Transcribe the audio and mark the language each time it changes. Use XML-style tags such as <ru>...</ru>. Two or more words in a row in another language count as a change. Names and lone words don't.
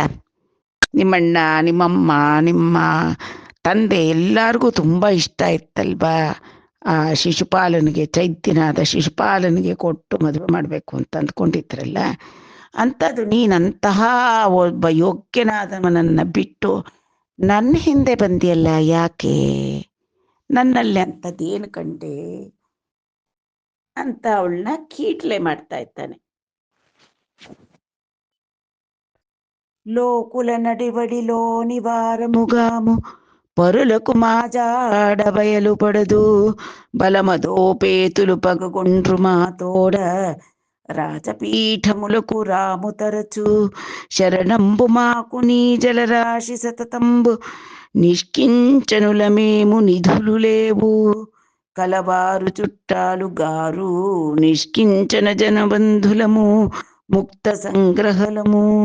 <kn>ನಿಮ್ಮಣ್ಣ, ನಿಮ್ಮಮ್ಮ, ನಿಮ್ಮ ತಂದೆ ಎಲ್ಲರಿಗೂ ತುಂಬ ಇಷ್ಟ ಇತ್ತಲ್ವಾ ಆ ಶಿಶುಪಾಲನಿಗೆ, ಚೈತ್ಯನಾದ ಶಿಶುಪಾಲನಿಗೆ ಕೊಟ್ಟು ಮದುವೆ ಮಾಡಬೇಕು ಅಂತ ಅಂದ್ಕೊಂಡಿದ್ರಲ್ಲ. ಅಂಥದ್ದು ನೀನಂತಹ ಒಬ್ಬ ಯೋಗ್ಯನಾದವನನ್ನು ಬಿಟ್ಟು ನನ್ನ ಹಿಂದೆ ಬಂದಿಯಲ್ಲ, ಯಾಕೆ? ನನ್ನಲ್ಲಿ ಅಂಥದ್ದೇನು ಕಂಡೆ ಅಂತ ಅವಳನ್ನ ಕೀಟ್ಲೆ ಮಾಡ್ತಾ ಇದ್ದಾನೆ.</kn> <te>లోకుల నడివడిలో నివారముగాము పరులకు మాజాడ బయలు పడదు బలమదోపేతులు పగగొండ్రు మాతోడ రాజపీఠములకు రాము తరచు శరణంబు మాకు నీ జలరాశి సతతంబు నిష్కించనుల మేము నిధులు లేవు కలవారు చుట్టాలు గారు నిష్కించన జనబంధులము ముక్త సంగ్రహలము</te>